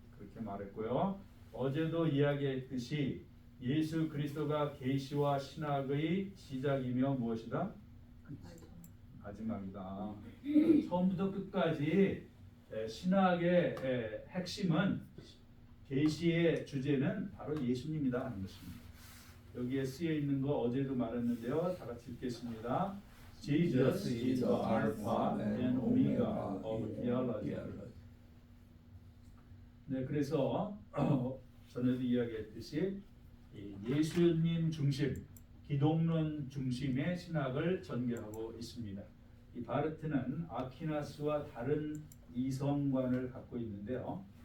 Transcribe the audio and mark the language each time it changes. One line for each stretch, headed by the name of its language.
Korean: 그렇게 말했고요. 어제도 이야기했듯이 예수 그리스도가 계시와 신학의 시작이며 무엇이다? 마지막이다. 처음부터 끝까지 신학의 핵심은 계시의 주제는 바로 예수님이다 하는 것입니다. 여기에 쓰여 있는 거 어제도 말했는데요. 다 같이 읽겠습니다.
English: Jesus is the Alpha and Omega of theology.
Korean: 네, 그래서 전에도 이야기했듯이 예수님 중심, 기독론 중심의 신학을 전개하고 있습니다. 이 바르트는 아퀴나스와 다른 이성관을 갖고 있는데요.